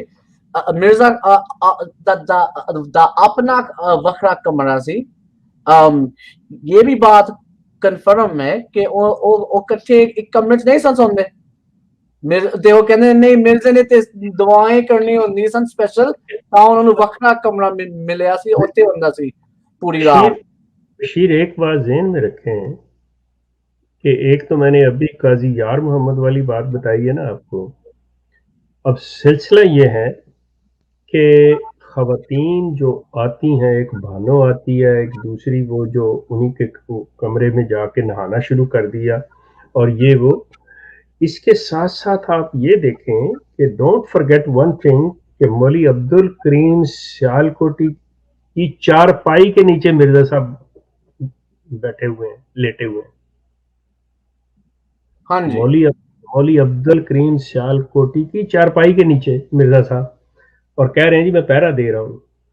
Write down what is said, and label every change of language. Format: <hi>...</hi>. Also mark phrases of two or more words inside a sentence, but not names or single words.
<pa>مرزا دا اپنا وکھرا کمرہ سی. یہ بھی بات کنفرم ہے کہ وہ کٹھے ایک کمرے چ نہیں سن سوندے. وہ کہندے نہیں مرزے نے تے دعائیں کرنی ہوندی سن سپیشل، تا انہوں نے وکھرا کمرہ ملیا سی، اوتھے ہوندا سی پوری رات.</pa> <ur>بشیر ایک بات ذہن میں رکھیں کہ ایک تو میں نے ابھی قاضی یار محمد والی بات بتائی ہے نا آپ کو. اب سلسلہ یہ ہے کہ خواتین جو آتی ہیں، ایک بھانو آتی ہے، ایک دوسری وہ جو انہی کے کمرے میں جا کے نہانا شروع کر دیا، اور یہ وہ. اس کے ساتھ ساتھ آپ یہ دیکھیں کہ</ur> <en>Don't forget one thing</en> <ur>کہ مولوی عبد الکریم سیالکوٹی کی چارپائی کے نیچے مرزا صاحب بیٹھے ہوئے ہیں، لیٹے ہوئے ہیں. ہاں جی مولوی عبد الکریم سیالکوٹی کی چارپائی کے نیچے مرزا صاحب، اور کہہ رہے ہیں جی میں پہرا دے رہا ہوں.</ur>